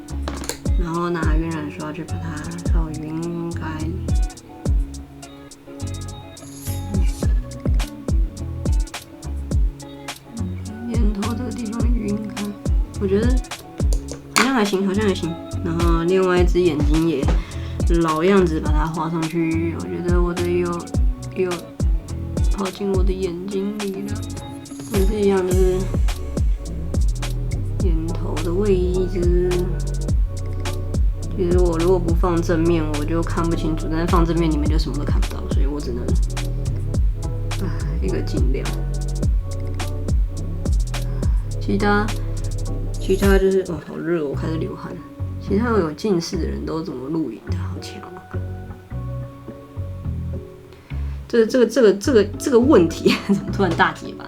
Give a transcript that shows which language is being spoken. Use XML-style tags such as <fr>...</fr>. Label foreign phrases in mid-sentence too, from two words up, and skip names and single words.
<zh>然後拿暈染刷去把它稍微暈開。眼頭這個地方暈開，我覺得好像還行，好像還行。然後另外一隻眼睛也老樣子把它畫上去，我覺得我的有跑進我的眼睛裡了，也是一樣，就是眼頭的位置。其實我如果不放正面，我就看不清楚；但是放正面，你們就什麼都看不到，所以我只能一個盡量。其他就是好熱，我開始流汗。其他有近視的人都怎麼錄影的？好強啊！這個問題怎麼突然大結巴？</zh>